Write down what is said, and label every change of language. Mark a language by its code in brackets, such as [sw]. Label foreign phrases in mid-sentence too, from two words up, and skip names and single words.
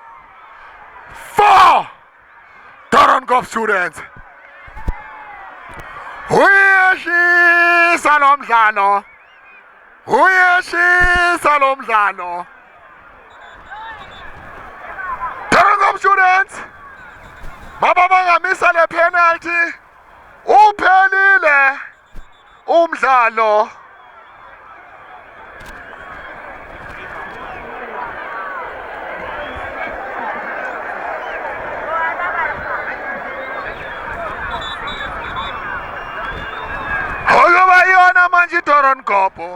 [zu] 4 Doron Kapa students. Uyeshisa lo mdlalo. Uyeshisa lo mdlalo. Doron Kapa students. Baba bangamisa le penalty. Uphelile umdlalo. Bayona manje Doron Kapa.